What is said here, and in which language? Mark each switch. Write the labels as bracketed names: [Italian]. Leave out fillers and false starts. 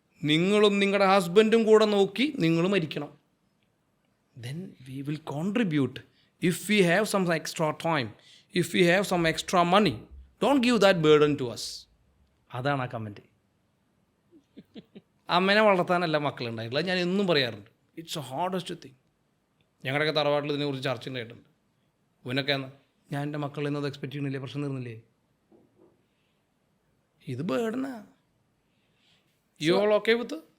[Malayalam] നിങ്ങളും നിങ്ങളുടെ ഹസ്ബൻഡും കൂടെ നോക്കി നിങ്ങൾ മരിക്കണം. [English] Then we will contribute. If we have some extra time, if we have some extra money, don't give that burden to us. [Malayalam] അതാണ് ആ കമൻറ്റ്. അമ്മേനെ വളർത്താനല്ല മക്കളുണ്ടായിട്ടുള്ളത്. ഞാൻ എന്നും പറയാറുണ്ട്, [English] It's a hardest thing. [Malayalam] ഞങ്ങളുടെയൊക്കെ തറവാട്ടിൽ ഇതിനെക്കുറിച്ച് ചർച്ച ഉണ്ടായിട്ടുണ്ട്. ഇവനൊക്കെ ഞാൻ എൻ്റെ മക്കളിൽ നിന്നത് എക്സ്പെക്റ്റ് ചെയ്യണില്ലേ, പ്രശ്നം തീർന്നില്ലേ? ഇത് ബേർഡനാ. [English] You all okay with?